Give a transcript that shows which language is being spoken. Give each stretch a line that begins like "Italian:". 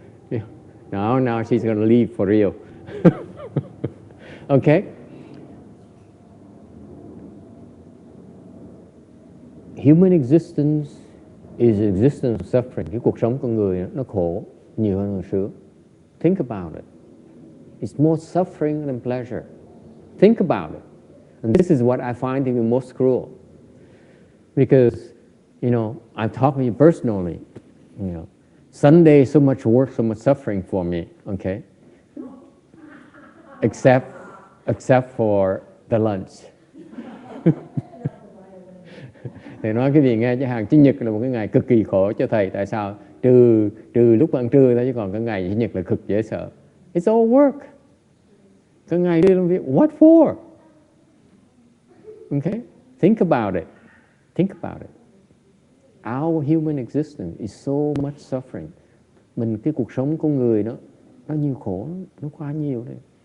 English: Yeah. Now she's going to leave for real. Okay? Human existence is existence of suffering.
Vietnamese: Cái cuộc sống con người nó khổ nhiều hơn là sướng.
English: Think about it. It's more suffering than pleasure. Think about it. And this is what I find to be most cruel. Because, you know, I've talked with you personally, you know, Sunday, so much work, so much suffering for me, okay? Except for the lunch.
Vietnamese: Thầy nói cái gì nghe chứ hàng Chủ nhật là một cái ngày cực kỳ khổ cho thầy. Tại sao? Trừ lúc ăn trưa thôi chứ còn cái ngày Chủ nhật là cực dễ sợ.
English: It's all work.
Vietnamese: Cái ngày đi làm việc,
English: what for? Okay? Think about it. Think about it. Our human existence is so much suffering.
Vietnamese: Cái cuộc sống con người nó nhiều khổ, nó quá nhiều đấy.